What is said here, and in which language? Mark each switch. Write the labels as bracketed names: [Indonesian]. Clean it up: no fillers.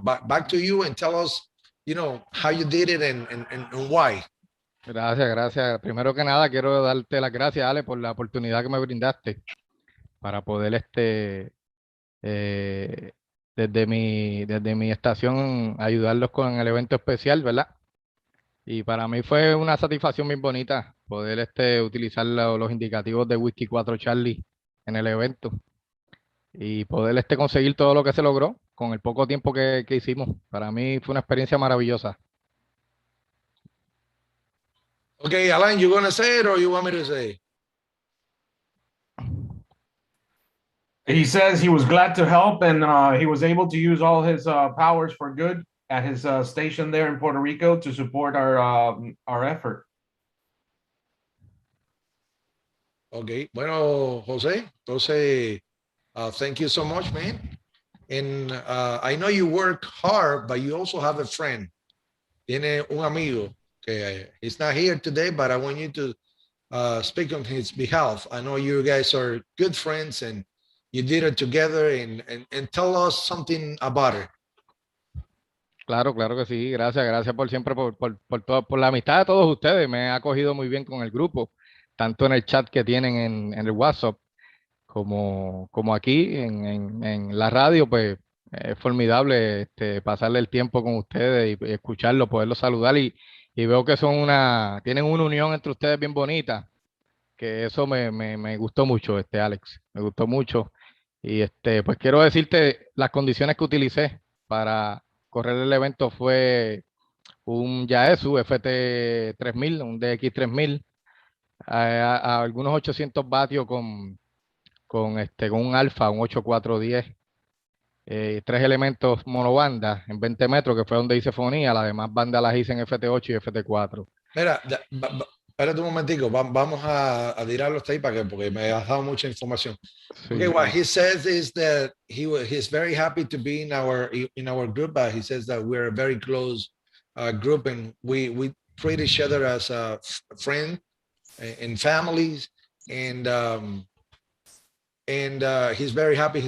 [English] Back to you, and tell us, how you did it and why. [Spanish] Gracias. Primero que nada, quiero darte las gracias, Ale, por la oportunidad que me brindaste para poder desde mi estación ayudarlos con el evento especial, ¿verdad? Y para mí fue una satisfacción muy bonita poder utilizar los indicativos de Whisky 4 Charlie en el evento y poder conseguir todo lo que se logró con el poco tiempo que hicimos. Para mí fue una experiencia maravillosa. [English] Okay, Alain, you gonna say it or you want me to say it? He says he was glad to help, and he was able to use all his powers for good at his station there in Puerto Rico to support our effort. Okay, [Spanish] bueno, [English] Jose, [Spanish] entonces, [English] thank you so much, man. And I know you work hard, but you also have a friend. [Spanish] Tiene un amigo que [English] he's not here today, but I want you to speak on his behalf. I know you guys are good friends, and you did it together, and tell us something about it. [Spanish] Claro que sí. Gracias por siempre, por la amistad de todos ustedes. Me ha acogido muy bien con el grupo, tanto en el chat que tienen en el WhatsApp, como aquí en la radio. Pues es formidable pasarle el tiempo con ustedes y escucharlos, poderlos saludar, y veo que tienen una unión entre ustedes bien bonita, que eso me gustó mucho, Alex, me gustó mucho. Y pues quiero decirte las condiciones que utilicé para correr el evento. Fue un Yaesu FT3000, un DX3000, a algunos 800 vatios con un alfa, un 8410, 3 elementos monobanda en 20 metros, que fue donde hice fonía. Las demás bandas las hice en FT8 y FT4. Mira, espérate un momentico, vamos a tirarlo hasta ahí porque me has dado mucha información. Sí. [English] Okay, what he says is that he's very happy to be in our group. He says that we're a very close group, and we treat each other as a friend and families, and he's very happy.